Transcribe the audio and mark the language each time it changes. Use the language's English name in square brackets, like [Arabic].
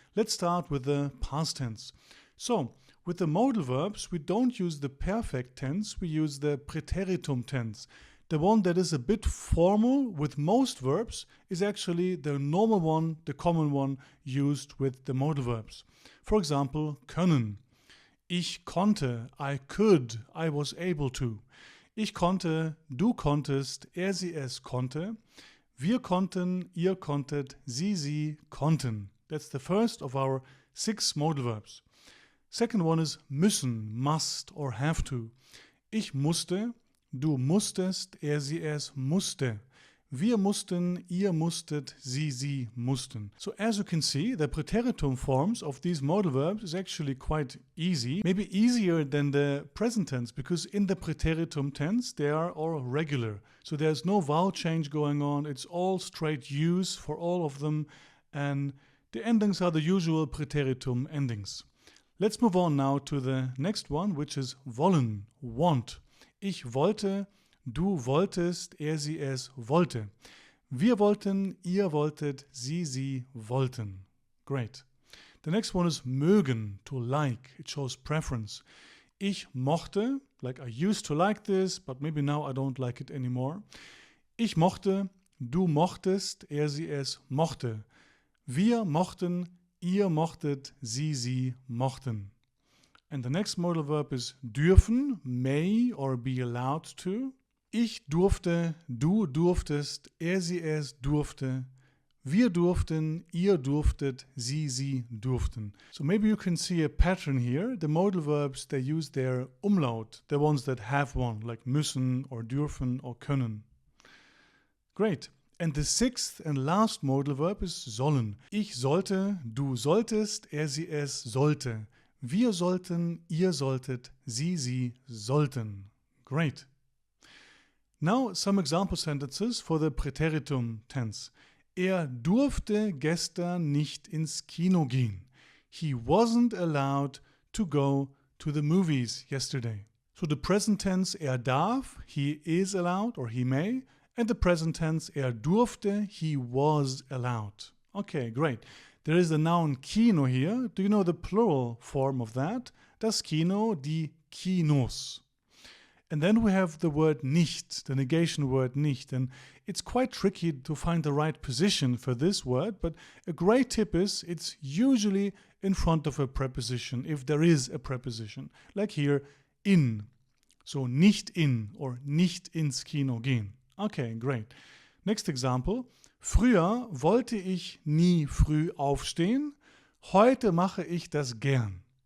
[English] Let's start with the past tense. So with the modal verbs we don't use the perfect tense, we use the praeteritum tense. The one that is a bit formal with most verbs is actually the normal one, the common one used with the modal verbs. For example, können. [German] Ich konnte, [English] I could, I was able to. [German] Ich konnte, du konntest, sie, es konnte. Wir konnten, ihr konntet, sie konnten. [English] That's the first of our 6 modal verbs. Second one is müssen, must or have to. [German] Ich musste. Du musstest, sie, es musste. Wir mussten, ihr musstet, sie mussten. [English] So as you can see, the praeteritum forms of these modal verbs is actually quite easy. Maybe easier than the present tense, because in the praeteritum tense they are all regular. So there's no vowel change going on. It's all straight use for all of them. And the endings are the usual praeteritum endings. Let's move on now to the next one, which is wollen, want. [German] Ich wollte, du wolltest, sie, es wollte. Wir wollten, ihr wolltet, sie wollten. [English] Great. The next one is mögen, to like. It shows preference. [German] Ich mochte, [English] like I used to like this, but maybe now I don't like it anymore. [German] Ich mochte, du mochtest, sie, es mochte. Wir mochten, ihr mochtet, sie mochten. [English] And the next modal verb is dürfen, may or be allowed to. [German] Ich durfte, du durftest, sie, es durfte. Wir durften, ihr durftet, sie durften. [English] So maybe you can see a pattern here. The modal verbs, they use their umlaut, the ones that have one, like müssen or dürfen or können. Great. And the 6th and last modal verb is sollen. [German] Ich sollte, du solltest, sie, es sollte. Wir sollten, ihr solltet, sie sollten. [English] Great. Now some example sentences for the praeteritum tense. [German] Durfte gestern nicht ins Kino gehen. [English] He wasn't allowed to go to the movies yesterday. So the present tense, darf, he is allowed or he may. And the present tense, durfte, he was allowed. Okay, great. There is the noun Kino here. Do you know the plural form of that? [German] Das Kino, die Kinos. [English] And then we have the word nicht, the negation word nicht. And it's quite tricky to find the right position for this word, but a great tip is it's usually in front of a preposition, if there is a preposition. Like here, in. So nicht in or [German] nicht ins Kino gehen. [English] Okay, great. Next example. [German] Früher wollte ich nie früh aufstehen. Heute mache ich das gern.